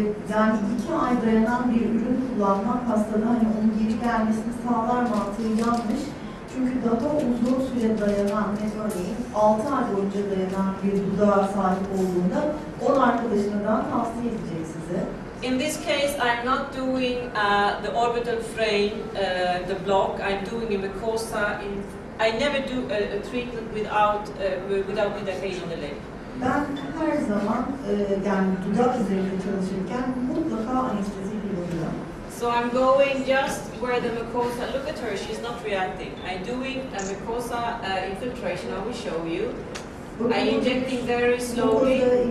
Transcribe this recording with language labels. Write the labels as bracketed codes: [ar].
[tr] Yani 2 ay dayanan bir ürün kullanmak hastada hani onun geri gelmesini sağlar mantığı yanlış. Çünkü daha uzun süre dayanan, örneğin 6 ay boyunca dayanan bir dudağa sahip olduğunda 10 arkadaşına daha tavsiye edecek size. [en] In this case, I'm not doing the orbital frame, the block. I'm doing a mucosa. I never do a treatment without lidocaine on the lip. [tr] Ben her zaman yani dudak üzerinde çalışırken mutlaka anestezi kullanıyorum. [en] So I'm going just where the mucosa, look at her, she's not reacting. I'm doing a mucosa infiltration, I will show you. I'm injecting very slowly.